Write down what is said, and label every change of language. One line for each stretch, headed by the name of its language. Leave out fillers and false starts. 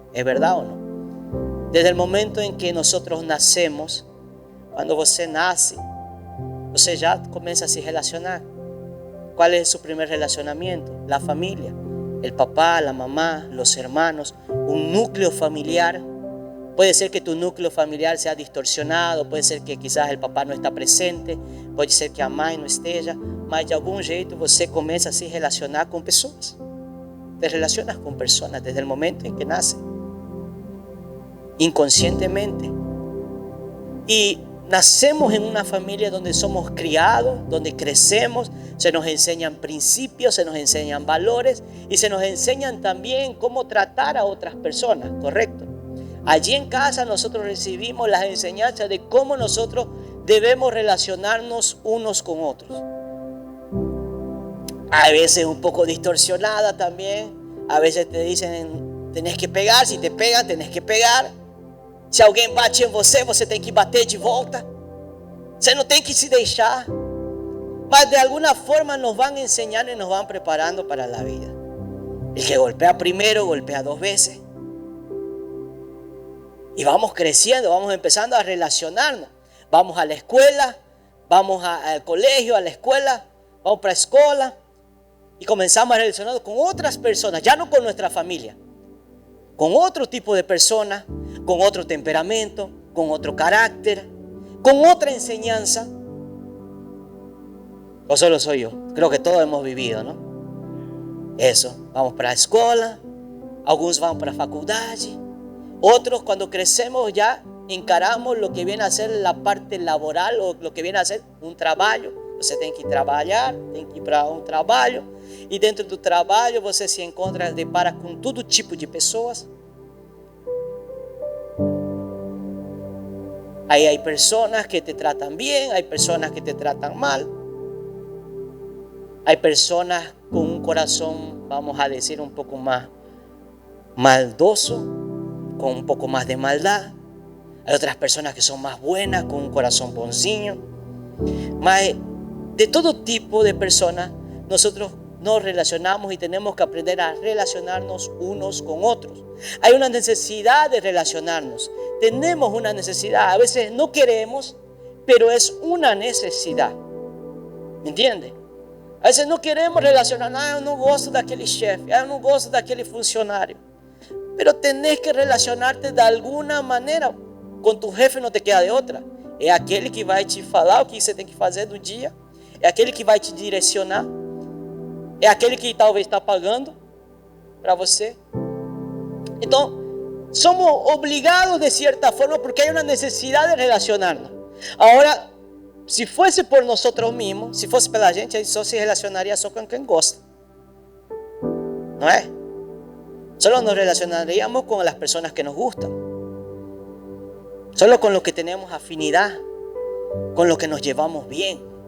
Spanish: ¿Es verdad o no? Desde el momento en que nosotros nacemos, cuando
Portuguese: você nace, você
Spanish: ya comienza a se relacionar. ¿Cuál es su primer relacionamiento? La familia, el papá, la mamá, los hermanos, un núcleo familiar. Puede ser que tu núcleo familiar sea distorsionado, puede ser que quizás el papá no está presente, puede ser que
Portuguese: a mãe não esteja, mas de algum jeito você começa a se relacionar com pessoas.
Spanish: Te relacionas con personas desde el momento en que nace, inconscientemente. Y nacemos en una familia donde somos criados, donde crecemos, se nos enseñan principios, se nos enseñan valores y se nos enseñan también cómo tratar a otras personas, ¿correcto? Allí en casa nosotros recibimos las enseñanzas de cómo nosotros debemos relacionarnos unos con otros. A veces un poco distorsionada también. A veces te dicen, tenés que pegar. Si te pegan, tenés que pegar.
Portuguese: Se alguém bate em você, você tem que bater de volta. Você não tem que se deixar.
Spanish: Mas de alguna forma nos van enseñando y nos van preparando para la vida. El que golpea primero, golpea 2 veces. Y vamos creciendo, vamos empezando a relacionarnos. Vamos a la escuela, vamos al colegio, a la escuela, vamos para la escuela. Y comenzamos a relacionarnos con otras personas, ya no con nuestra familia. Con otro tipo de personas, con otro temperamento, con otro carácter, con otra enseñanza. ¿O solo soy yo? Creo que todos hemos vivido, ¿no? Eso, vamos para la escuela, algunos van para la facultad, otros cuando crecemos ya encaramos lo que viene a ser la parte laboral o lo que viene a ser un trabajo.
Portuguese: Você tem que trabalhar, tem que ir para um trabalho, e dentro do trabalho você se encontra, depara com todo tipo de pessoas.
Spanish: Aí hay personas que te tratan bien, hay personas que te tratan mal. Hay personas con un corazón, vamos a decir, un poco más maldoso, con un poco más de maldad. Hay otras personas que son más buenas, con un corazón
Portuguese: bonzinho.
Spanish: Mas de todo tipo de personas, nosotros nos relacionamos y tenemos que aprender a relacionarnos unos con otros. Hay una necesidad de relacionarnos. Tenemos una necesidad. A veces no queremos, pero es una necesidad. ¿Me entiende? A veces no queremos relacionarnos.
Portuguese: Eu não gosto daquele chefe. Eu não gosto daquele funcionário.
Spanish: Pero tenés que relacionarte de alguna manera.
Portuguese: Com
Spanish: tu jefe
Portuguese: não
Spanish: te queda
Portuguese: de outra. É aquele que vai te falar o que você tem que fazer do dia. É aquele que vai te direcionar. É aquele que talvez está pagando para você.
Spanish: Então, somos obligados de cierta forma porque hay una necesidad de relacionarnos. Ahora, si fuese por nosotros mismos, si fuese
Portuguese: pela gente, só
Spanish: se relacionaría só con quien
Portuguese: gosta.
Spanish: ¿No es? Solo nos relacionaríamos con las personas que nos gustan. Solo con los que tenemos afinidad, con los que nos llevamos bien.